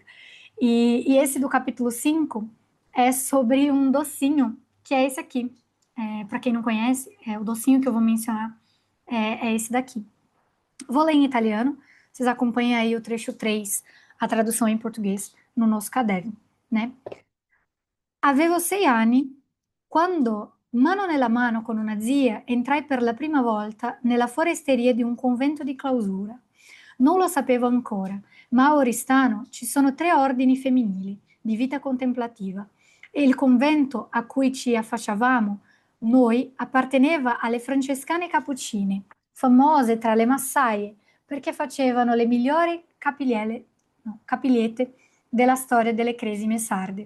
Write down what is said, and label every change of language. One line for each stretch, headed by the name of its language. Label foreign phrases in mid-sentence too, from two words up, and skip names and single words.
Portuguese: E esse do capítulo 5 é sobre um docinho, que é esse aqui. Para quem não conhece, o docinho que eu vou mencionar é esse daqui. Vou ler em italiano, vocês acompanhem aí o trecho 3, a tradução em português, no nosso caderno, né?
Italian: Avevo 6 anni quando, mano nella mano con una zia, entrai per la prima volta nella foresteria di un convento di clausura. Non lo sapevo ancora, ma a Oristano ci sono 3 ordini femminili di vita contemplativa e il convento a cui ci affacciavamo noi apparteneva alle francescane cappuccine, famose tra le massaie perché facevano le migliori capigliette della storia delle cresime sarde.